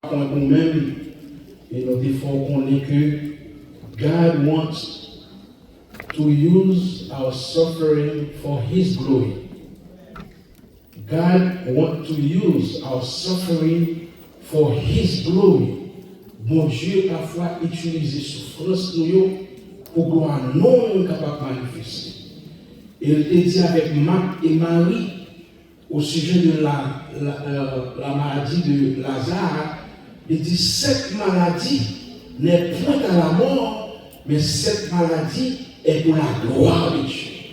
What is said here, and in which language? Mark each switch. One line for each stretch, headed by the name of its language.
French: point nous-mêmes, et nous devons connaître que
English: God wants to use our suffering for His glory. God wants to use our suffering for His glory.
French: Bon Dieu parfois utilise souffrance nous pour gloire non capable de manifester. Et il te dit avec Marc et Marie au sujet de la maladie de Lazare, il dit cette maladie n'est point à la mort, mais cette maladie est pour la gloire de Dieu.